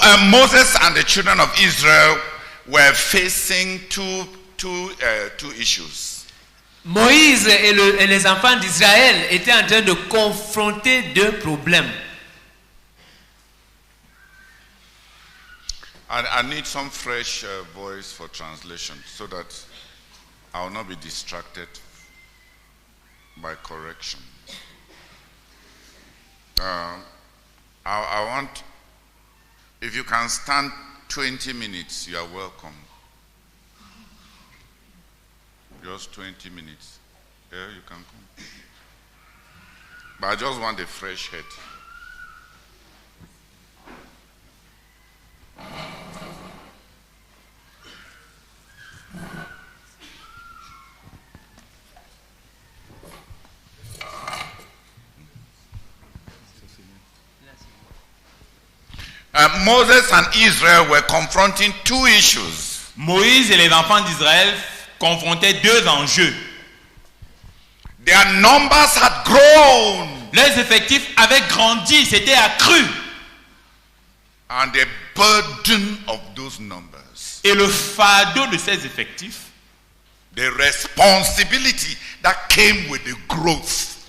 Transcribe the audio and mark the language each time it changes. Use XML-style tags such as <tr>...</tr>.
<en>Moses and the children of Israel were facing two issues.</en> <fr>Moïse et les enfants d'Israël étaient en train de confronter deux problèmes.</fr> <en>I need some fresh voice for translation so that I will not be distracted by correction. I want, if you can stand 20 minutes, you are welcome. Just 20 minutes. Yeah, you can come. But I just want a fresh head. Moses and Israel were confronting two issues.</en> <fr>Moïse et les enfants d'Israël confrontaient deux enjeux.</fr> <en>Their numbers had grown.</en> <fr>Les effectifs avaient grandi, c'était accru.</fr> <en>And the burden of those numbers.</en> <fr>Et le fardeau de ces effectifs,</fr> <en>the responsibility that came with the growth.</en>